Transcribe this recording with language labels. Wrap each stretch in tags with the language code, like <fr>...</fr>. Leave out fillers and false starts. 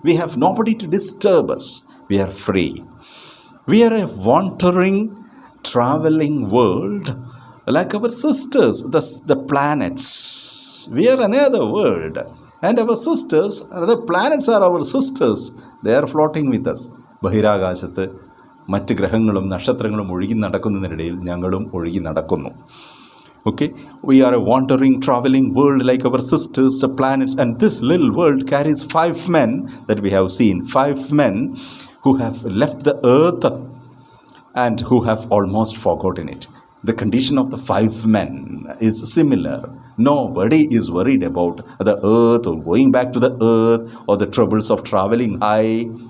<en>We have nobody to disturb us. We are free. We are a wandering, traveling world like our sisters, the planets. We are another world. And our sisters, the planets are our sisters. They are floating with us.</en> <ml>ബഹിരാകാശത്ത് മറ്റ് ഗ്രഹങ്ങളും നക്ഷത്രങ്ങളും ഒഴുകി നടക്കുന്നതിനിടയിൽ ഞങ്ങളും ഒഴുകി നടക്കുന്നു.</ml> <en>Okay, we are a wandering, traveling world like our sisters, the planets, and this little world carries 5 men that we have seen, 5 men who have left the earth and who have almost forgotten it. The condition of the 5 men is similar. Nobody is worried about the earth or going back to the earth or the troubles of traveling high.</en>